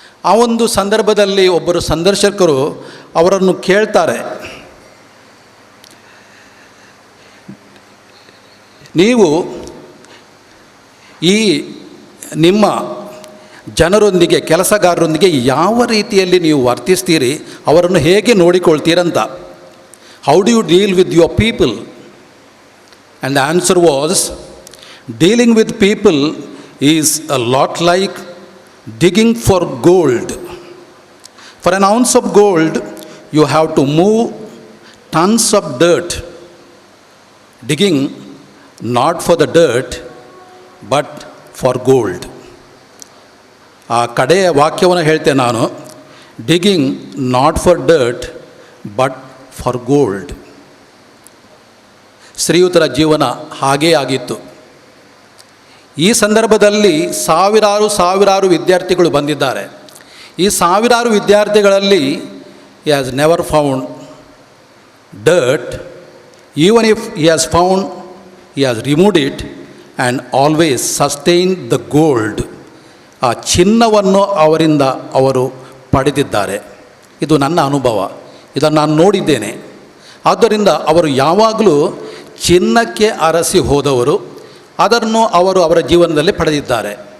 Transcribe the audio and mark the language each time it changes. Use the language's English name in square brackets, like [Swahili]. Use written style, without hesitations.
[Kannada] ಆ ಒಂದು ಸಂದರ್ಭದಲ್ಲಿ ಒಬ್ಬರು ಸಂದರ್ಶಕರು ಅವರನ್ನು ಕೇಳ್ತಾರೆ, ನೀವು ಈ ನಿಮ್ಮ ಜನರೊಂದಿಗೆ, ಕೆಲಸಗಾರರೊಂದಿಗೆ ಯಾವ ರೀತಿಯಲ್ಲಿ ನೀವು ವರ್ತಿಸ್ತೀರಿ, ಅವರನ್ನು ಹೇಗೆ ನೋಡಿಕೊಳ್ತೀರಂತ. [English] How do you deal with your people? And the answer was, dealing with people is a lot like digging for gold. For an ounce of gold, you have to move tons of dirt. Digging not for the dirt, but for gold. [Kannada] ಆ ಕಡೆಯ ವಾಕ್ಯವನ್ನು ಹೇಳ್ತೇನೆ ನಾನು, [English] digging not for dirt, but for gold. [Kannada] ಶ್ರೀಯುತರ ಜೀವನ ಹಾಗೇ ಆಗಿತ್ತು. ಈ ಸಂದರ್ಭದಲ್ಲಿ ಸಾವಿರಾರು ವಿದ್ಯಾರ್ಥಿಗಳು ಬಂದಿದ್ದಾರೆ. ಈ ಸಾವಿರಾರು ವಿದ್ಯಾರ್ಥಿಗಳಲ್ಲಿ [English] he has never found dirt. Even if he has found, he has removed it and always sustained the gold. [Kannada] ಆ ಚಿನ್ನವನ್ನು ಅವರಿಂದ ಅವರು ಪಡೆದಿದ್ದಾರೆ. ಇದು ನನ್ನ ಅನುಭವ, ಇದನ್ನು ನಾನು ನೋಡಿದ್ದೇನೆ. ಆದ್ದರಿಂದ ಅವರು ಯಾವಾಗಲೂ ಚಿನ್ನಕ್ಕೆ ಅರಸಿ ಹೋದವರು, ಅದನ್ನು ಅವರು ಅವರ ಜೀವನದಲ್ಲಿ ಪಡೆದಿದ್ದಾರೆ.